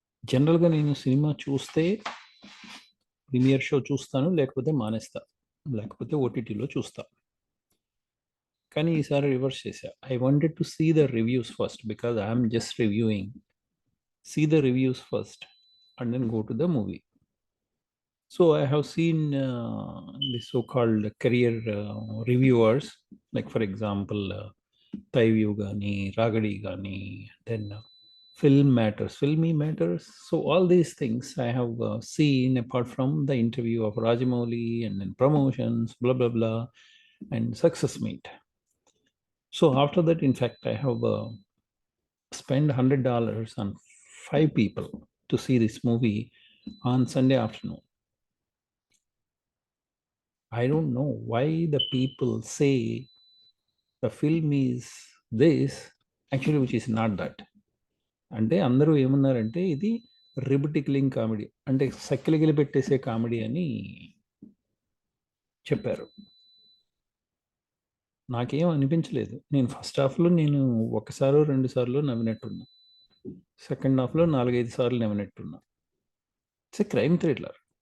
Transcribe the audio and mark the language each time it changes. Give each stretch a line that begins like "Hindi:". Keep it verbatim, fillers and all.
Telugu: జనరల్గా నేను సినిమా చూస్తే ప్రీమియర్ షో చూస్తాను, లేకపోతే మానేస్తా, లేకపోతే ఓటీటీలో చూస్తా. కానీ ఈసారి రివర్స్ చేశా.
English: I wanted to see the reviews first because I'm just reviewing. see the reviews first and then go to the movie. So I have seen uh, the so-called career uh, reviewers, like for example, uh, Taivu Gani, Ragadi Gani, then uh, Film Matters, Filmy Matters. So all these things I have uh, seen apart from the interview of Rajamouli and then promotions, blah, blah, blah, and Success Meet. So after that, in fact, I have uh, spend hundred dollars on five people to see this movie on Sunday afternoon. I don't know why the people say the film is this, actually, which is not that.
Telugu: అంటే అందరూ ఏమన్నారంటే, ఇది rib tickling comedy, అంటే సక్కిలిగిలి పెట్టేసే comedy అని చెప్పారు. నాకేం అనిపించలేదు. నేను ఫస్ట్ హాఫ్లో నేను ఒకసారో రెండు సార్లు నవ్వినట్టున్నా, సెకండ్ హాఫ్లో నాలుగైదు సార్లు నవ్వినట్టున్నా.
English: It's a crime thriller.